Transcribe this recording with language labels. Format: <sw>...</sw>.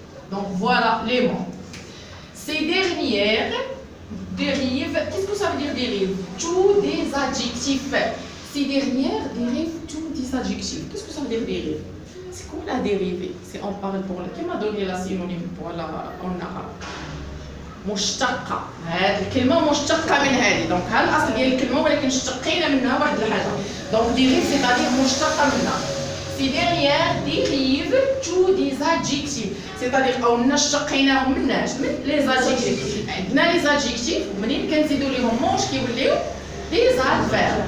<fr>Donc voilà les mots. Ces dernières dérivent, qu'est-ce que ça veut dire dérive? Tous des adjectifs. Ces dernières dérivent tous des adjectifs. Qu'est-ce que ça veut dire dérive? C'est quoi la dérivée? Si on parle pour qui m'a donné la synonyme pour la en arabe?</fr> <ar>مشتقة. هذه الكلمة مشتقة من هذه. دونك ها الأصل ديال الكلمة ولكن اشتقينا منها واحد الحاجة. دونك dérive c'est-à-dire مشتقة منها.</ar> <fr>Ces dernières dérivent tous des adjectifs. C'est-à-dire</fr> <ar>قلنا اشتقيناهم مناش؟ من les adjectifs. عندنا les adjectifs ومنين كنزيدوا ليهم موش كيوليو des adverbes.</ar>